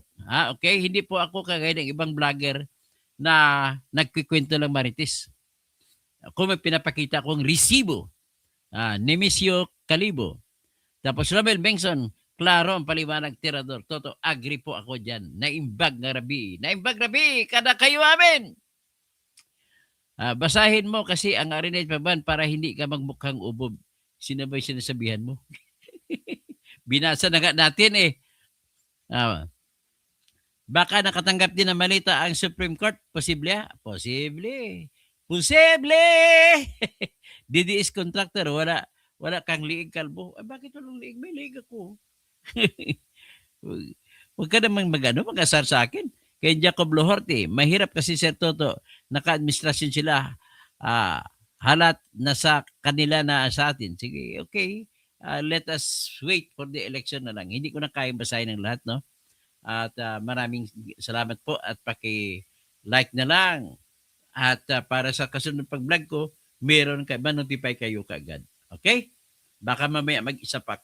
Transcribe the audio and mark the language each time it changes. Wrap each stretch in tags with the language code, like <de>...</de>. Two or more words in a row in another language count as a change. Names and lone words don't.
<tl>Okay? Hindi po ako kagaya ng ibang vlogger na nagkikwento lang marites. Ako may pinapakita kong resibo. Nemesio Calibo. Tapos Romel Bengson, klaro ang paliwanag tirador. Toto, agree po ako dyan.</tl> <ilo>Naimbag nga rabi. Naimbag rabi, kada kayo amin.</ilo> <tl>Basahin mo kasi ang Arinage Paban para hindi ka magmukhang ubob. Sino ba yung sinasabihan mo? Binasa na nga natin eh. Baka nakatanggap din ng malita ang Supreme Court. Posible? Posible. Posible! DDS contractor, wala kang liig kalbo. Bakit walang liig? May liig ako. Huwag ka namang mag-asar sa akin. Kay Jacob Lohorte, mahirap kasi Sir Toto, naka-administrasyon sila, halat na sa kanila na sa atin. Sige,</tl> <en>okay. Let us wait for the election na lang.</en> <tl>Hindi ko na kayang basahin ng lahat, no? At maraming salamat po at paki-like na lang. At para sa kasunod pag-vlog ko, meron kayo, ma-notify kayo kaagad. Okay? Baka mamaya mag-isa pa ako.</tl>